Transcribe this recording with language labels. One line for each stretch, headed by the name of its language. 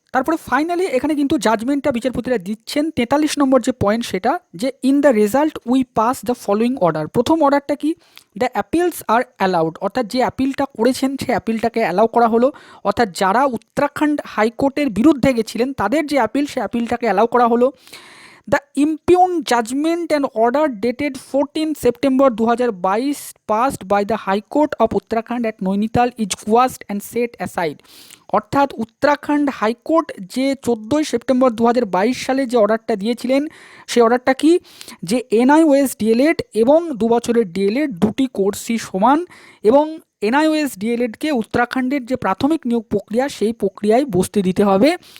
Bangla: তারপরে ফাইনালি এখানে কিন্তু জাজমেন্টটা বিচারপতিরা দিচ্ছেন 43 নম্বর যে পয়েন্ট সেটা, যে
English: In the result we pass the following order.
Bangla: প্রথম অর্ডারটা কি,
English: the appeals are allowed,
Bangla: অর্থাৎ যে অ্যাপিলটা করেছেন সেই অ্যাপিলটাকে অ্যালাউ করা হলো, অর্থাৎ যারা উত্তরাখণ্ড হাইকোর্টের বিরুদ্ধে গেছিলেন তাদের যে অ্যাপিল সেই অ্যাপিলটাকে অ্যালাউ করা হলো।
English: The impugned judgment and order dated 14 September 2022 passed by the High Court of Uttarakhand at Nainital is quashed and set aside।
Bangla: অর্থাৎ উত্তরাখণ্ড হাইকোর্ট যে 14 সেপ্টেম্বর 2022 সালে যে অর্ডারটা দিয়েছিলেন সেই অর্ডারটা কি, যে NIOS ডিএলএড এবং 2 বছরের ডিএলএড দুটি কোর্সই সমান এবং NIOS ডিএলএডকে উত্তরাখণ্ডের যে প্রাথমিক নিয়োগ প্রক্রিয়া সেই প্রক্রিয়ায় বসতে দিতে হবে।